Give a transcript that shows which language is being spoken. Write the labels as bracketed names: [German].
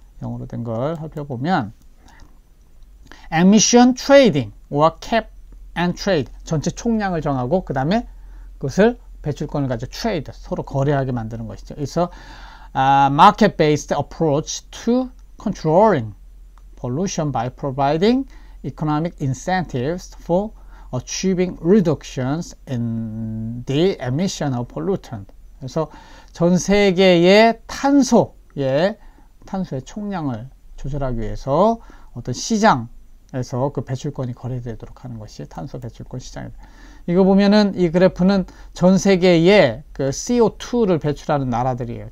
[Korean] 영어로 된 걸 살펴보면 emission trading or cap and trade, 전체 총량을 정하고 그 다음에 그것을 배출권을 가지고 trade, 서로 거래하게 만드는 것이죠. [English] 그래서 market-based approach to controlling pollution by providing economic incentives for achieving reductions in the emission of pollutant. [Korean] 그래서 전 세계의 탄소의 총량을 조절하기 위해서 어떤 시장에서 그 배출권이 거래되도록 하는 것이 탄소 배출권 시장입니다. 이거 보면은, 이 그래프는 전 세계의 그 CO2를 배출하는 나라들이에요.